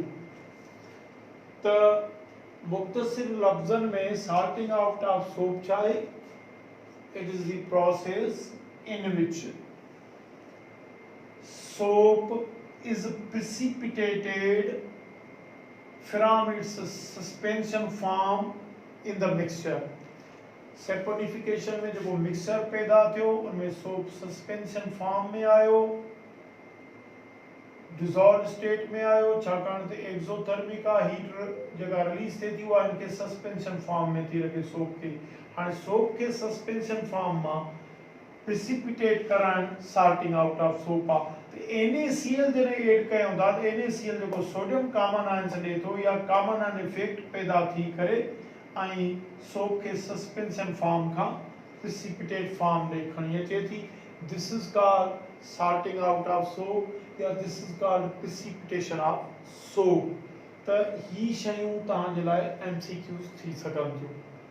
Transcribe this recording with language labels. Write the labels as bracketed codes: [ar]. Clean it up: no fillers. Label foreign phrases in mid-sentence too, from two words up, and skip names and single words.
[sd] तो मुख्तसर लफ्जन में [en] salting out of soap चाहे it is the process in which soap is precipitated from its suspension form in the mixture। [sd] सेपोनिफिकेशन में जो मिक्सचर पैदा थियो उनमें सोप [en] suspension form [sd] में आयो, [en] dissolve state [sd] में आयो, छाकाणि त [en] exothermic heat [sd] जेका रिलीज थिए थी उहा इनके [en] suspension form [sd] में थी रखे सोप के। हाणे सोप के [en] suspension form [sd] मां प्रिसिपिटेट कराइण [en] sorting out of soap [sd] आ। NaCl जॾहिं ऐड कयूं था तो NaCl जेको [en] sodium common ions [sd] ॾे थो या [en] common ion effect [sd] पैदा थी करे ऐं सोप के [en] suspension form [sd] खां [en] precipitate form [sd] ॾे खणी अचे थी। [en] this is called sorting out of soap या this is called precipitation of soap. [sd] तो ही शयूं तव्हांजे लाइ MCQs थी सघनि थियूं।